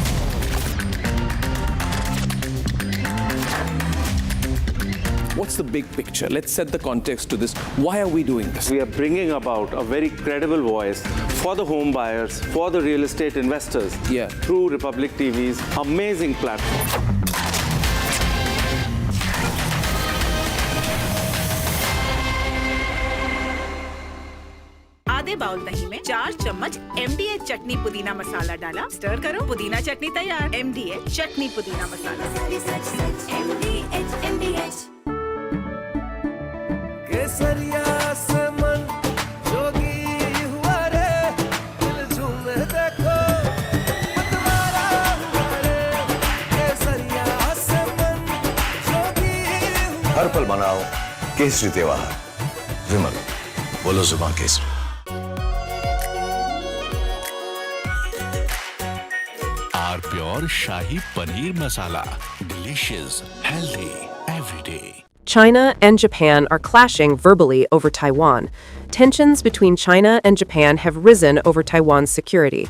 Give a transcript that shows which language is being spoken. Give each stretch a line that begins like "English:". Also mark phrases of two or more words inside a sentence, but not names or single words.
English: What's the big picture? Let's set the context to this. Why are we doing this? We are bringing about a very credible voice for the home buyers, for the real estate investors, through Republic TV's amazing platform.
Hindi: आधे बाउल दही में 4 चम्मच MDH चटनी पुदीना मसाला डाला, स्टर करो, पुदीना चटनी तैयार। MDH चटनी पुदीना मसाला। केसरिया से मन जोगी हुआ रे, दिल झूमे देखो मतवारा हुआ रे। केसरिया से मन जोगी हुआ। हर पल बनाओ केसरी त्योहार, विमल बोलो जुबान केसरी।
English: Pure Shahi Paneer Masala. Delicious, healthy, every day. China and Japan are clashing verbally over Taiwan. Tensions between China and Japan have risen over Taiwan's security.